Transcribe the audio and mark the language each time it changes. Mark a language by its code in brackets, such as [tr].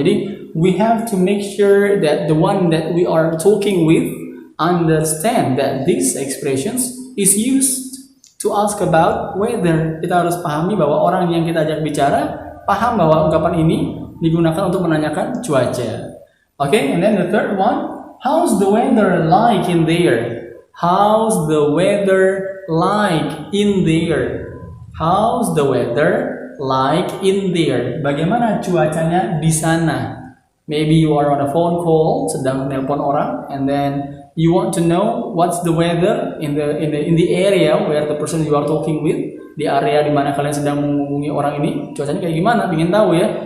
[en] Jadi we have to make sure that the one that we are talking with understand that these expressions is used to ask about weather. [id] Kita harus pahami bahwa orang yang kita ajak bicara paham bahwa ungkapan ini digunakan untuk menanyakan cuaca. [en] Okay, and then the third one, how's the weather like in there? How's the weather like in there? How's the weather like in there? [id] Bagaimana cuacanya di sana? [en] Maybe you are on a phone call, [id] sedang nelpon orang, [en] and then you want to know what's the weather in the area where the person you are talking with, [id] di area di mana kalian sedang menghubungi orang ini, cuacanya kayak gimana? Ingin tahu ya?